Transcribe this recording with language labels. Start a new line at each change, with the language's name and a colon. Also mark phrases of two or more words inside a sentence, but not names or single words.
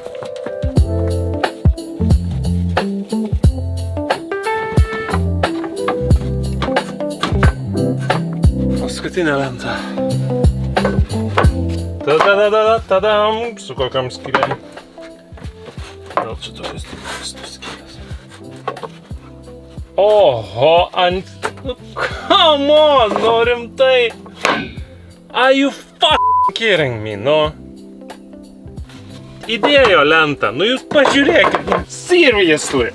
Lithuanian: Paskutinė lenta. Tadam, su kokiam skiriam. Gal čia tokias stiprus skirias. Oho, ant... Nu,
English: come on,
Lithuanian: nu rimtai.
English: Are you fucking kidding me,
Lithuanian: nu? Įdėjo lentą, nu jūs pažiūrėkit, seriously.